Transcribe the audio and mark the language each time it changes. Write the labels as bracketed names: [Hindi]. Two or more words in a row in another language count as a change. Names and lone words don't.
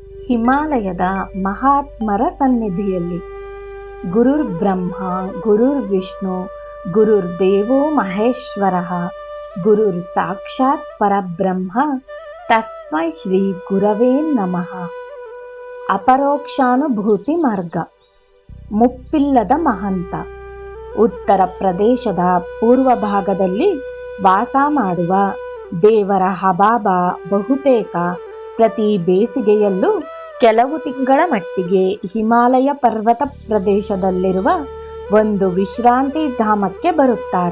[Kannada] ಹಿಮಾಲಯದ ಮಹಾತ್ಮರ ಸನ್ನಿಧಿಯಲ್ಲಿ. [Sanskrit] ಗುರುರ್ ಬ್ರಹ್ಮ ಗುರುರ್ ವಿಷ್ಣು ಗುರುರ್ದೇವೋ ಮಹೇಶ್ವರ ಗುರುರ್ ಸಾಕ್ಷಾತ್ ಪರಬ್ರಹ್ಮ ತಸ್ಮೈ ಶ್ರೀ ಗುರವೇ ನಮಃ. [Kannada] ಅಪರೋಕ್ಷಾನುಭೂತಿ ಮಾರ್ಗ. ಮುಪ್ಪಿಲ್ಲದ ಮಹಂತ. ಉತ್ತರ ಪ್ರದೇಶದ ಪೂರ್ವ ಭಾಗದಲ್ಲಿ ವಾಸ ಮಾಡುವ ದೇವರ ಹಬಾಬ ಬಹುತೇಕ ಪ್ರತಿ ಬೇಸಿಗೆಯಲ್ಲೂ ಕೆಲವು ತಿಂಗಳ ಮಟ್ಟಿಗೆ ಹಿಮಾಲಯ ಪರ್ವತ ಪ್ರದೇಶದಲ್ಲಿರುವ ಒಂದು ವಿಶ್ರಾಂತಿ ಧಾಮಕ್ಕೆ ಬರುತ್ತಾರೆ.